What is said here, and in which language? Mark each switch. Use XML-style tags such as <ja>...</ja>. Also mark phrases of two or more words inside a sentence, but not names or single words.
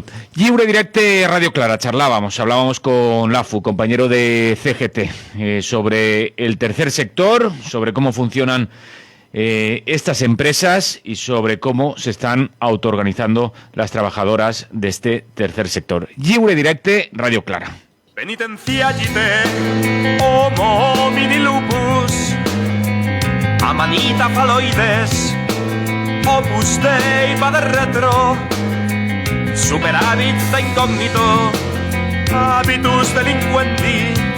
<ca>Lliure Directe</ca> <es>Radio Clara. Hablábamos con Lafu, compañero de CGT, sobre el tercer sector, sobre cómo funcionan estas empresas y sobre cómo se están autoorganizando las trabajadoras de este tercer sector.</es> <ca>Lliure Directe Radio Clara.</ca> <la>Penitencia gite, homo mini lupus, amanita faloides, opus dei va de retro, superávit de incógnito, habitus delinquenti,</la>